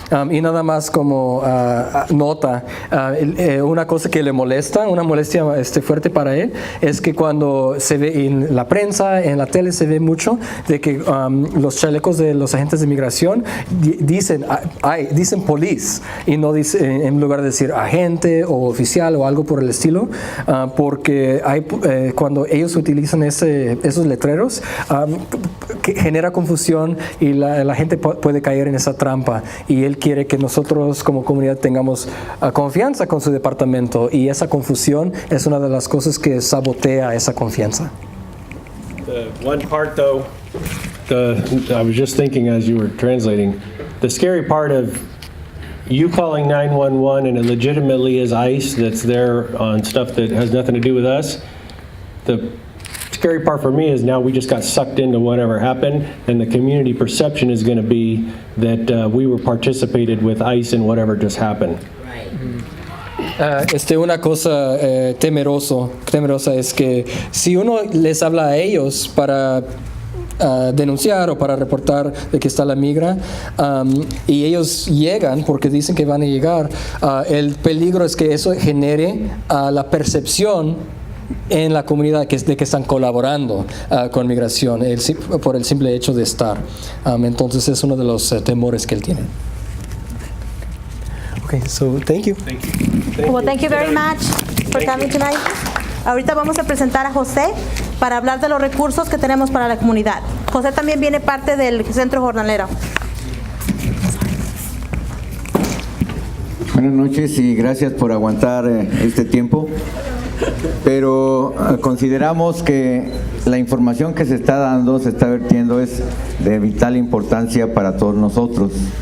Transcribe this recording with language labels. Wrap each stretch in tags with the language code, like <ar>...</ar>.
<es>Y nada más como nota, una cosa que le molesta, una molestia fuerte para él, es que cuando se ve en la prensa, en la tele se ve mucho de que los chalecos de los agentes de migración dicen police y no dicen, en lugar de decir agente o oficial o algo por el estilo, porque cuando ellos utilizan esos letreros, que genera confusión y la gente puede caer en esa trampa, y él quiere que nosotros como comunidad tengamos confianza con su departamento, y esa confusión es una de las cosas que sabotea esa confianza.</es> <en>The one part though, I was just thinking as you were translating, the scary part of you calling 911 and it legitimately is ICE that's there on stuff that has nothing to do with us. The scary part for me is now we just got sucked into whatever happened, and the community perception is going to be that we were participated with ICE in whatever just happened.</en> <es>Una cosa temerosa es que si uno les habla a ellos para denunciar o para reportar de que está la migra, y ellos llegan porque dicen que van a llegar, el peligro es que eso genere la percepción en la comunidad de que están colaborando con migración por el simple hecho de estar. Entonces es uno de los temores que él tiene.</es> <en>Okay, so thank you. Well, thank you very much for coming tonight.</en> <es>Ahorita vamos a presentar a José para hablar de los recursos que tenemos para la comunidad. José también viene parte del Centro Jornalero. Buenas noches y gracias por aguantar este tiempo, pero consideramos que la información que se está vertiendo es de vital importancia para todos nosotros.</es>